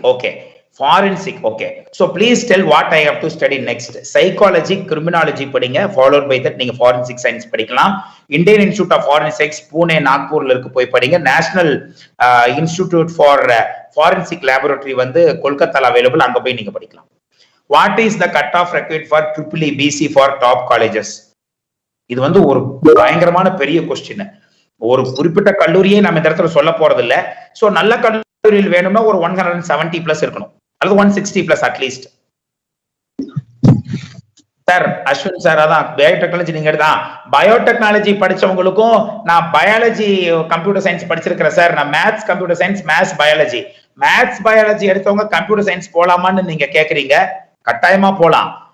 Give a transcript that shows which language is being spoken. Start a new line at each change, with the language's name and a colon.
English: Okay, forensic. Okay, so please tell what I have to study next.
Tamil: Psychology, criminology படிங்க,
English: followed by that
Tamil: நீங்க forensic science படிக்கலாம். Indian Institute of Forensics Pune நாக்பூர்ல இருக்கு, போய் படிங்க. National institute for forensic laboratory வந்து கொல்கத்தால available, அங்க போய் நீங்க படிக்கலாம்.
English: What is the cutoff required for EEE BC for top colleges?
Tamil: இது வந்து ஒரு பயங்கரமான பெரிய கொஸ்டின். ஒரு குறிப்பிட்ட கல்லூரியே நம்ம இந்த இடத்துல சொல்ல போறது இல்ல. சோ நல்ல கல்லூரியில் வேணும்னா ஒரு 170 பிளஸ் இருக்கணும், அல்லது 160 plus at least. Sir Ashwin sir, அதான் பயோடெக்னாலஜி நீங்க எடுத்தா, பயோடெக்னாலஜி படிச்சவங்களுக்கும் நான் பயாலஜி கம்ப்யூட்டர் சயின்ஸ் படிச்சிருக்கிறேன் சார், நான் maths computer science maths biology எடுத்தவங்க கம்ப்யூட்டர் சயின்ஸ் போலாமான்னு நீங்க கேக்குறீங்க. கட்டாயமா போலாம்.